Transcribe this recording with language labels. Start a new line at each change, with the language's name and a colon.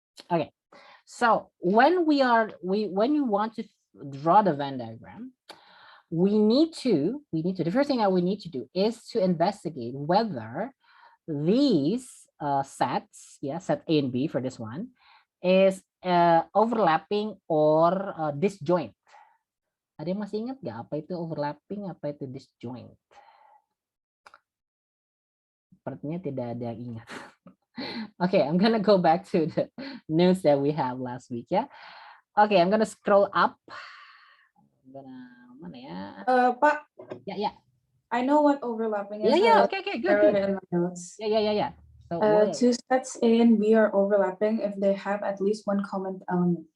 English: Okay, so when when you want to draw the Venn diagram, the first thing that we need to do is to investigate whether these sets, yeah, set A and B for this one, is overlapping or disjoint.
Indonesian: Ada yang masih ingat nggak apa itu overlapping, apa itu disjoint? Sepertinya tidak ada yang ingat.
English: Okay, I'm gonna go back to the notes that we have last week, yeah. Okay, I'm gonna scroll up. I'm gonna
Indonesian: mana ya? Pak.
English: Yeah. I know what overlapping is. Yeah. Okay, good. In my notes. Yeah. So two sets A and B are overlapping if they have at least one common element.